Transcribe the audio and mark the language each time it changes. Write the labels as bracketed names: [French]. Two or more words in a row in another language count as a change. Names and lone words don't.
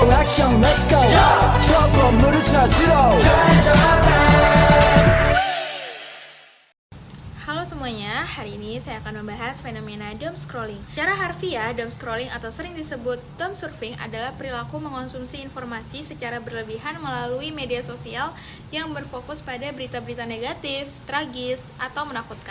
[English] action let's go [Korean] 저 건물을 찾으러 [Indonesian] Halo semuanya, hari ini saya akan membahas fenomena [English] doom scrolling. [Indonesian] Secara harfiah, [English] doom scrolling [Indonesian] atau sering disebut [English] doom surfing [Indonesian] adalah perilaku mengonsumsi informasi secara berlebihan melalui media sosial yang berfokus pada berita-berita negatif, tragis, atau menakutkan.